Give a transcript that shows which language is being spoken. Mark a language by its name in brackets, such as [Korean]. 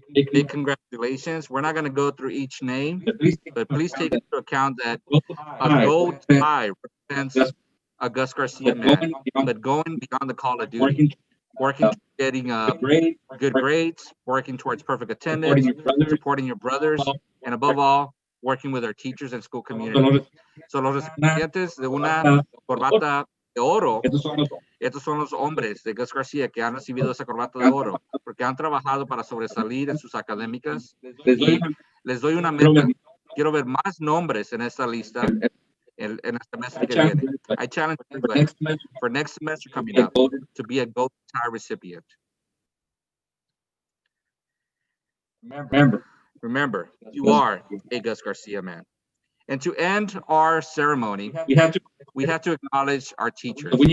[English] Big congratulations. We're not going to go through each name, but please take into account that a gold tie represents a Gus Garcia man, but going beyond the call of duty, working towards getting good grades, working towards perfect attendance, supporting your brothers, and above all, working with our teachers and school community. [Spanish] So los recipientes de una corbata de oro, estos son los hombres de Gus Garcia que han recibido esa corbata de oro, porque han trabajado para sobresalir en sus académicas. Y les doy una meta. Quiero ver más nombres en esta lista en el semestre que viene. [English] I challenge everybody for next semester coming up to be a gold tie recipient. Remember, you are a Gus Garcia man. And to end our ceremony, we have to acknowledge our teachers.